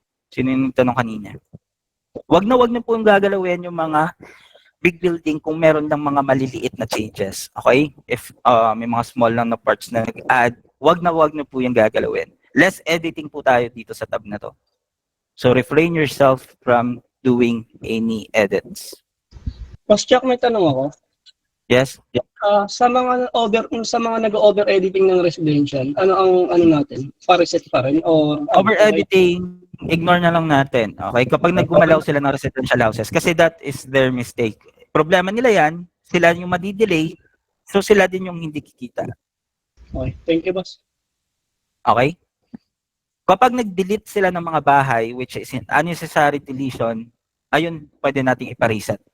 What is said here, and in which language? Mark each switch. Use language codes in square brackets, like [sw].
[tl] Sino yung tanong kanina? Wag na po yung gagalawin yung mga big building kung meron ng mga maliliit na changes. Okay? [en] If may mga small lang na parts [tl] na nag-add, wag na po yung gagalawin. Less editing po tayo dito sa tab na to. [en] So refrain yourself from doing any edits. [tl] Boss Jack, may tanong ako. [en] Yes? [tl] Sa mga nag-over editing ng residential, ano natin? Pa-reset pa rin or Over editing, ignore na lang natin. Okay? Kapag naggumalaw sila ng residential houses, [en] kasi that is their mistake. [tl] Problema nila yan, sila yung madidelay, so sila din yung hindi kikita. [en] Okay, thank you, boss. [tl] Okay? Kapag nag-delete sila ng mga bahay, which is unnecessary deletion, ayun, pwede nating ipa-reset.